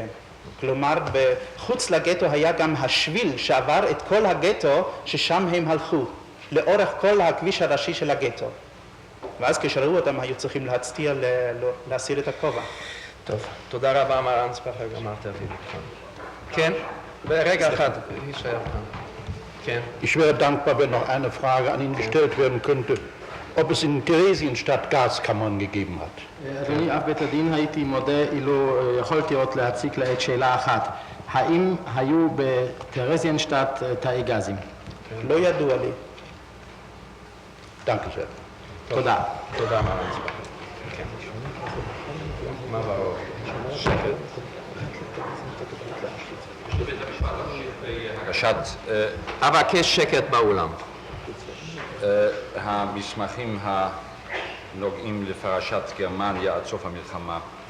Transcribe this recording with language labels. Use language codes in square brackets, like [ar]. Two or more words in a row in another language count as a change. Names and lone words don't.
[he] כלומר, בחוץ לגטו היה גם השביל שעבר את כל הגטו ששם הם הלכו, לאורך כל הכביש הראשי של הגטו. ואז כשראו אותם היו צריכים להצדיע להסיר את הכובע. טוב, תודה רבה מר אנסבכר, גמרת אותי. כן, רגע אחד, יישאר כאן. כן. [de] Ich wäre dankbar, wenn noch eine Frage an ihn gestellt werden könnte, ob es in Theresienstadt Gaskammern gegeben hat. [he] אדוני אב בית הדין, הייתי מודה אילו יכולתי עוד להציג לעת שאלה אחת. האם היו בטרזיינשטט תאי גזים? לא ידוע לי. [de] Danke sehr. [he] תודה. תודה מר אנסבכר. כן. מה ברור? שקט. הגשת אבקש שקט באולם. המסמכים הנוגעים לפרשת גרמניה עד סוף המלחמה.